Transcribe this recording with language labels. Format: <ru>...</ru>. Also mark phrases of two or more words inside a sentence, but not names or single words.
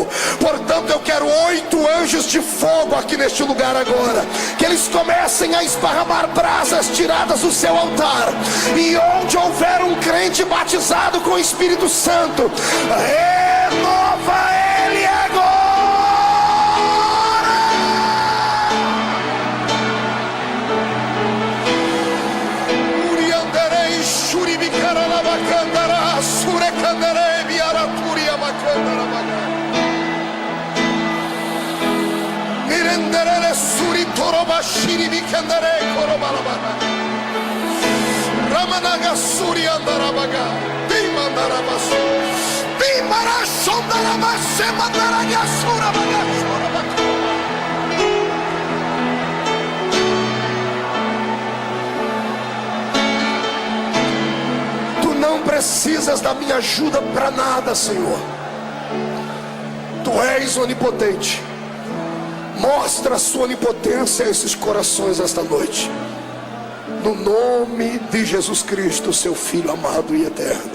<pt>Portanto, eu quero 8 anjos de fogo aqui neste lugar agora, que eles comecem a esparramar brasas tiradas do seu altar, e onde houver um crente batizado com o Espírito Santo, renova ele agora. Uriandarei shuribikaralabakandara surekandarei biaraturia bakandara mirenderere suritoroba shiribikandare korobalabana Ramanaga Suriandarabaga, Dimandarabasu, Dimarashondarabase, Mandaraga Surabaga, Surabaga. Tu não precisas da minha ajuda para nada, Senhor. Tu és onipotente. Mostra a sua onipotência a esses corações esta noite. No nome de Jesus Cristo, seu Filho amado e eterno.</pt>